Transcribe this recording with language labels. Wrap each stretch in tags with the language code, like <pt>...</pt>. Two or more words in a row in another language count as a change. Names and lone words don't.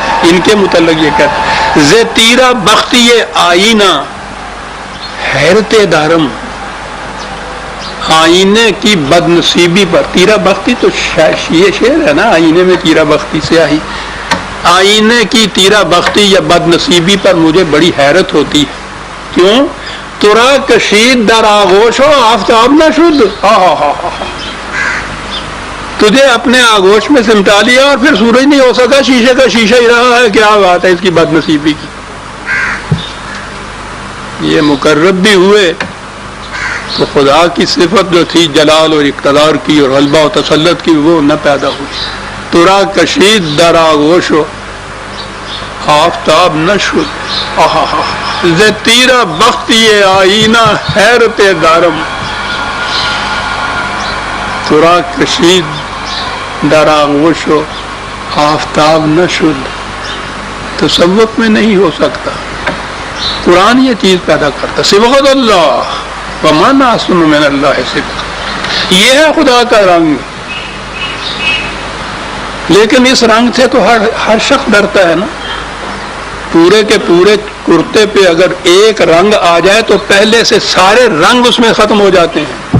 <ur>ان کے متعلق یہ کہتے</ur> <fa>ز تیرا بختی آئینہ حیرت دارم.</fa> <ur>آئینے کی بد نصیبی پر، تیرا بختی تو یہ شعر ہے نا، آئینے میں تیرا بختی سے آئی. آئینے کی تیرا بختی یا بد نصیبی پر مجھے بڑی حیرت ہوتی ہے.</ur> <fa>کیوں؟ ترا کشید در آغوش ہو آفتاب نہ شد.</fa> <ur>تجھے اپنے آغوش میں سمٹا لیا اور پھر سورج نہیں ہو سکا، شیشے کا شیشہ ہی رہا ہے. کیا بات ہے اس کی بد نصیبی کی. یہ مقرب بھی ہوئے تو خدا کی صفت جو تھی جلال اور اقتدار کی اور غلبہ و تسلط کی وہ نہ پیدا ہوئی.</ur> <fa>ترا کشید در آغوش و آفتاب نہ شد. ز تیرا بخت یہ آئینہ حیرت دارم. ترا کشید در آغوش و آفتاب نہ شد.</fa> <ur>تصوف میں نہیں ہو سکتا. قرآن یہ چیز پیدا کرتا.</ur> <ar>صبغت اللہ ومن احسن من اللہ صبغۃ.</ar> <ur>یہ ہے خدا کا رنگ. لیکن اس رنگ سے تو ہر شخص ڈرتا ہے نا. پورے کے پورے کرتے پہ اگر ایک رنگ آ جائے تو پہلے سے سارے رنگ اس میں ختم ہو جاتے ہیں.</ur>